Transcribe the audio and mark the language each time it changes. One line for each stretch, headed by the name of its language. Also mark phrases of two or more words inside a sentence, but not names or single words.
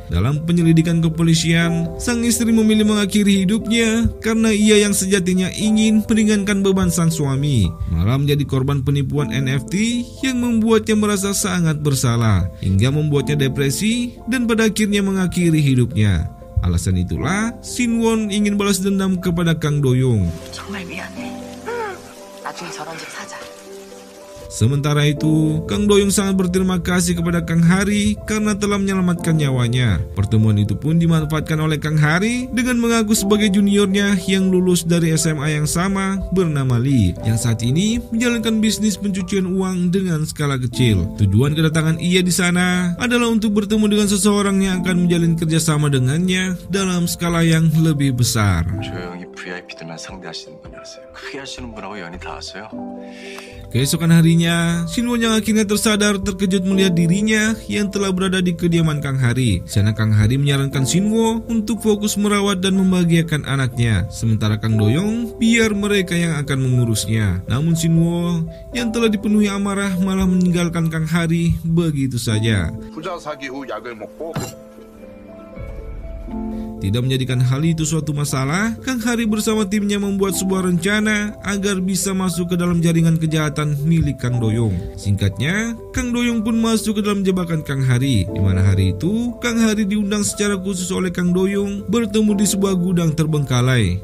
Indonesian: Dalam penyelidikan kepolisian, sang istri memilih mengakhiri hidupnya karena ia yang sejatinya ingin meringankan beban sang suami, malah menjadi korban penipuan NFT yang membuatnya merasa sangat bersalah, hingga membuatnya depresi dan pada akhirnya mengakhiri hidupnya. Alasan itulah Shin Won ingin balas dendam kepada Kang Doyong.
Korean: 정말 미안해. 나중에 저런 집 사자.
Indonesian: Sementara itu, Kang Doyong sangat berterima kasih kepada Kang Hari karena telah menyelamatkan nyawanya. Pertemuan itu pun dimanfaatkan oleh Kang Hari dengan mengaku sebagai juniornya yang lulus dari SMA yang sama bernama Lee, yang saat ini menjalankan bisnis pencucian uang dengan skala kecil. Tujuan kedatangan ia di sana adalah untuk bertemu dengan seseorang yang akan menjalin kerjasama dengannya dalam skala yang lebih besar.
Korean: 조용히 VIP들만 상대하시는 분이었어요. 크게 하시는 분하고 연이 닿았어요.
Indonesian: Keesokan harinya, Shin Won yang akhirnya tersadar terkejut melihat dirinya yang telah berada di kediaman Kang Hari. Di sana Kang Hari menyarankan Shin Won untuk fokus merawat dan membahagiakan anaknya, sementara Kang Doyong biar mereka yang akan mengurusnya. Namun Shin Won yang telah dipenuhi amarah malah meninggalkan Kang Hari begitu saja.
Korean: 부자 사기 후 약을 먹고
Indonesian: Tidak menjadikan hal itu suatu masalah, Kang Hari bersama timnya membuat sebuah rencana agar bisa masuk ke dalam jaringan kejahatan milik Kang Doyong. Singkatnya, Kang Doyong pun masuk ke dalam jebakan Kang Hari, di mana hari itu Kang Hari diundang secara khusus oleh Kang Doyong bertemu di sebuah gudang terbengkalai.